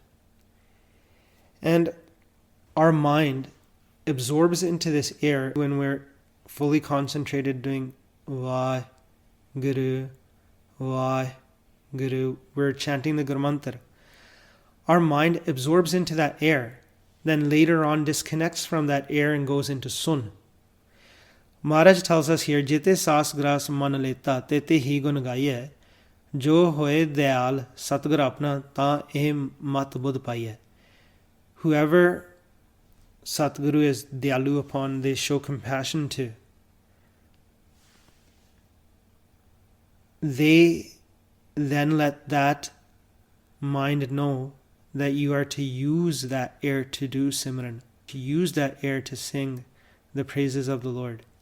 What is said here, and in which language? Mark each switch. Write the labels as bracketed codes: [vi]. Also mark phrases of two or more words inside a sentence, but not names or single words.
[en] And our mind absorbs into this air when we're fully concentrated doing Vah Guru, Vah Guru. We're chanting the Guru Mantra. Our mind absorbs into that air, then later on disconnects from that air and goes into Sun. Maharaj tells us here, [pa] ਜਿਤੇ ਸਾਸ ਗ੍ਰਾਸ ਮਨੁ ਲੇਤਾ ਤੇਤੇ ਹੀ ਗੁਨ ਗਾਈਐ, ਜੋ ਹੋਇ ਦਇਆਲੁ ਸਤਿਗੁਰੁ ਅਪਨਾ ਤਾ ਇਹ ਮਤਿ ਬੁਧਿ ਪਾਈਐ. [en] Whoever Satguru is Diyalu upon, they show compassion to, they then let that mind know that you are to use that air to do Simran, to use that air to sing the praises of the Lord.